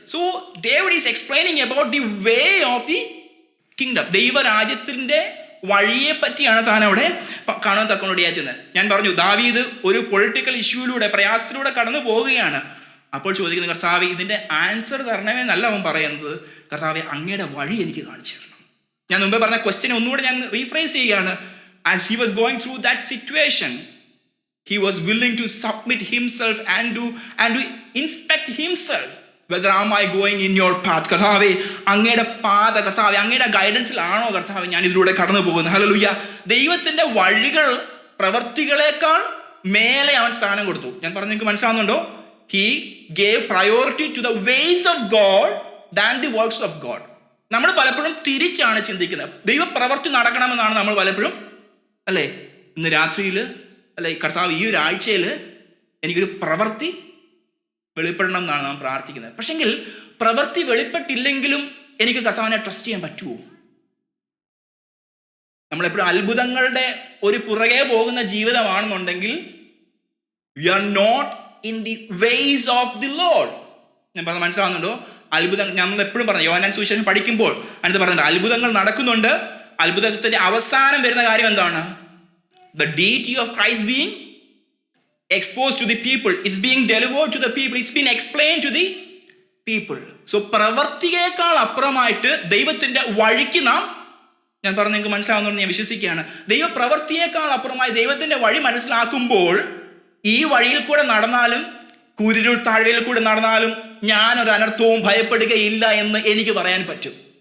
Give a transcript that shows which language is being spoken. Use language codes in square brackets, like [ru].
[en] so David is explaining about the way of the kingdom, [ml] ദൈവരാജ്യത്തിന്റെ വഴിയെ പറ്റിയാണ് താൻ അവിടെ കാണാൻ തക്കോടിയാറ്റുന്നത്. ഞാൻ പറഞ്ഞു, ദാവീദ് ഒരു പൊളിറ്റിക്കൽ ഇഷ്യൂയിലൂടെ, പ്രയാസത്തിലൂടെ കടന്നു പോവുകയാണ്. അപ്പോൾ ചോദിക്കുന്നത്, കർത്താവേ ഇതിന്റെ ആൻസർ തരണമേ എന്നല്ല അവൻ പറയുന്നത്, കർത്താവേ അങ്ങയുടെ വഴി എനിക്ക് കാണിച്ചു തരണം. ഞാൻ മുമ്പേ പറഞ്ഞ ക്വസ്റ്റ്യൻ ഒന്നുകൂടെ ഞാൻ റീഫ്രേസ് ചെയ്യുകയാണ്. [en] As he was going through that situation, he was willing to submit himself and to inspect himself, whether am I going in your path. [ml] കർത്താവേ അങ്ങയുടെ പാത, കർത്താവേ അങ്ങയുടെ ഗൈഡൻസിലാണോ കർത്താവേ ഞാൻ ഇതിലൂടെ കടന്നു പോകുന്നത്. ഹല്ലേലൂയ. ദൈവത്തിന്റെ വഴികൾ പ്രവർത്തികളെക്കാൾ മേലെ അവൻ സ്ഥാനം കൊടുത്തു. ഞാൻ പറഞ്ഞു, നിങ്ങൾക്ക് മനസ്സിലാവുന്നുണ്ടോ? [en] he gave priority to the ways of God than the works of God. [ml] നമ്മൾ പലപ്പോഴും തിരിച്ചാണ് ചിന്തിക്കുന്നത്. ദൈവപ്രവൃത്തി നടക്കണമെന്നാണ് നമ്മൾ പലപ്പോഴും, അല്ലേ, ഇന്ന് രാത്രിയിൽ, അല്ലെ കർത്താവ് ഈ ഒരാഴ്ചയിൽ എനിക്കൊരു പ്രവൃത്തി വെളിപ്പെടണം എന്നാണ് നാം പ്രാർത്ഥിക്കുന്നത്. പക്ഷെങ്കിൽ പ്രവൃത്തി വെളിപ്പെട്ടില്ലെങ്കിലും എനിക്ക് കർത്താവിനെ ട്രസ്റ്റ് ചെയ്യാൻ പറ്റുമോ? നമ്മളെപ്പോഴും അത്ഭുതങ്ങളുടെ ഒരു പുറകെ പോകുന്ന ജീവിതമാണെന്നുണ്ടെങ്കിൽ [en] We are not in the ways of the Lord. [ml] ഞാൻ പറഞ്ഞത് മനസ്സിലാവുന്നുണ്ടോ? അത്ഭുതം നമ്മൾ എപ്പോഴും പറഞ്ഞു, യോഹന്നാൻ സുവിശേഷം പഠിക്കുമ്പോൾ അതിനകത്ത് പറഞ്ഞിട്ടുണ്ട്, അത്ഭുതങ്ങൾ നടക്കുന്നുണ്ട്. അത്ഭുതത്തിന്റെ അവസാനം വരുന്ന കാര്യം എന്താണ്? [en] The deity of Christ being exposed to the people, it's being delivered to the people, it's been explained to the people. [ml] So പ്രവർത്തിയേക്കാൾ അപ്പുറമായിട്ട് ദൈവത്തിന്റെ വഴിക്ക് നാം, ഞാൻ പറഞ്ഞു നിങ്ങൾക്ക് മനസ്സിലാവുന്നുണ്ടെന്ന് ഞാൻ വിശ്വസിക്കുകയാണ്, ദൈവപ്രവൃത്തിയേക്കാൾ അപ്പുറമായി ദൈവത്തിന്റെ വഴി മനസ്സിലാക്കുമ്പോൾ ഈ വഴിയിൽ കൂടെ നടന്നാലും കൂരിരുൾ താഴ്വരയിൽ കൂടെ നടന്നാലും ഞാനൊരു അനർത്ഥവും ഭയപ്പെടുകയില്ല എന്ന് എനിക്ക് പറയാൻ പറ്റും.